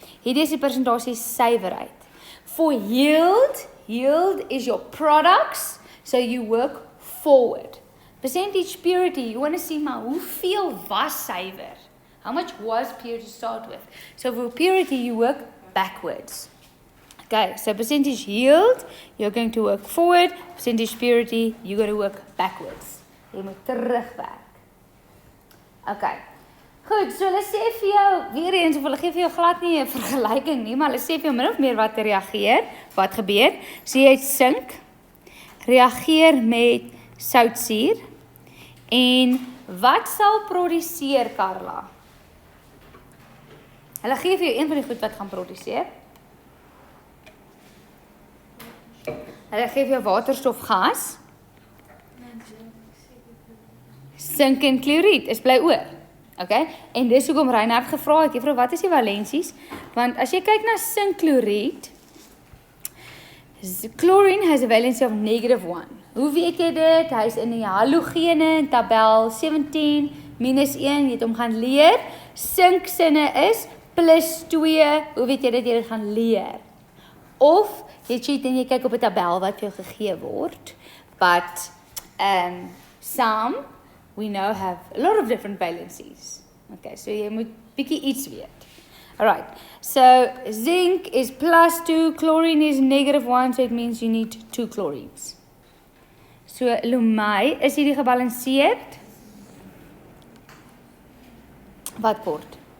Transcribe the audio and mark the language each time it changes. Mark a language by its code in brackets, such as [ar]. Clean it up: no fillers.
[af] Hierdie is 'n persentasie suiwerheid. [en] For yield is your products, so you work forward. Percentage purity, you want to see [af] maar hoeveel was suiwer? [en] How much was pure to start with? So for purity you work backwards. Okay, so percentage yield, you're going to work forward. Percentage purity, you're going to work backwards. [af] Jy moet terugwerk. Okay. Goed, so hulle sê vir jou, weer eens, of hulle gee vir jou glad nie 'n vergelyking nie, maar hulle sê vir jou min of meer wat reageer, wat gebeur. So jy het sink, reageer met soutsuur, en wat sal produseer, Carla? Hulle gee vir jou een van die goed wat gaan produseer. Hulle gee vir jou waterstofgas. Sink en kloried is bly oor. Okay? En dis hoekom Reinhard gevra het, juffrou, wat is die valensies? Want as jy kyk na sinkkloried, [en] chlorine has a valency of -1. [af] Hoe weet jy dit? Hy is in die halogene in tabel 17 minus 1, jy het hom gaan leer. Sink sinne is plus 2, hoe weet jy dat jy dit gaan leer? Of jy cheat en jy kyk op 'n tabel wat vir jou gegee word, [en] but some we know have a lot of different valencies. [af] Okay, so jy moet bietjie iets weet. [en] Alright, so zinc is plus 2, chlorine is -1, so it means you need 2 chlorines. [af] So Lumai, is hierdie gebalanseerd? Wat kort?